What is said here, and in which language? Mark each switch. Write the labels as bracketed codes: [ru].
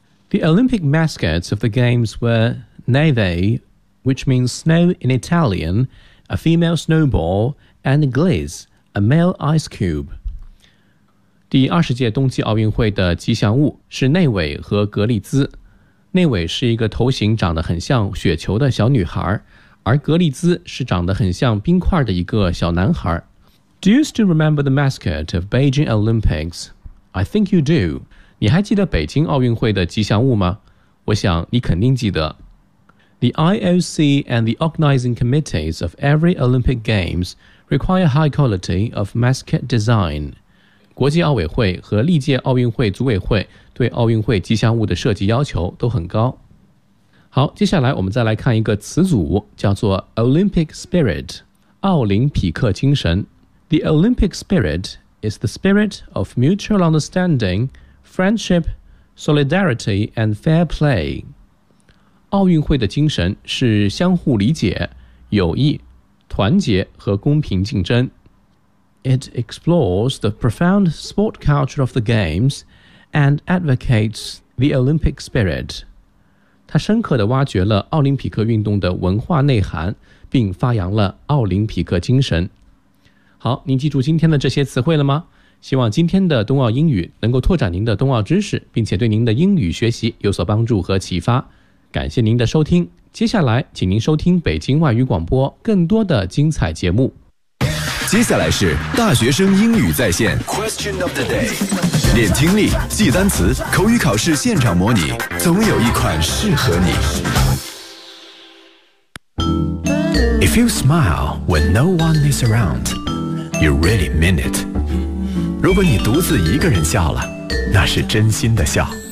[en] The Olympic mascots of the games were Neve, which means snow in Italian, a female snowball, and Gliz, a male ice cube. [zh] 第二十届冬季奥运会的吉祥物是内伟和格利兹。内伟是一个头型长得很像雪球的小女孩，而格利兹是长得很像冰块的一个小男孩。 [en] Do you still remember the mascot of Beijing Olympics? I think you do. [zh] 你还记得北京奥运会的吉祥物吗？我想你肯定记得。 [en] The IOC and the organizing committees of every Olympic Games require high quality of mascot design. [zh] 国际奥委会和历届奥运会组委会对奥运会吉祥物的设计要求都很高。好，接下来我们再来看一个词组，叫做 [en] Olympic Spirit， [zh] 奥林匹克精神。 [en] The Olympic Spirit is the spirit of mutual understanding,Friendship, solidarity, and fair play. [zh] 奥运会的精神是相互理解、友谊、团结和公平竞争。 [en] It explores the profound sport culture of the games and advocates the Olympic spirit. [zh] 它深刻地挖掘了奥林匹克运动的文化内涵，并发扬了奥林匹克精神。好，您记住今天的这些词汇了吗？希望今天的冬奥英语能够拓展您的冬奥知识，并且对您的英语学习有所帮助和启发。感谢您的收听，接下来请您收听北京外语广播更多的精彩节目。接下来是大学生英语在线 [en] Question of the day， [zh] 练听力，记单词，口语考试现场模拟，总有一款适合你。 [en] If you smile when no one is around, you really mean it。 [zh] 如果你独自一个人笑了，那是真心的笑。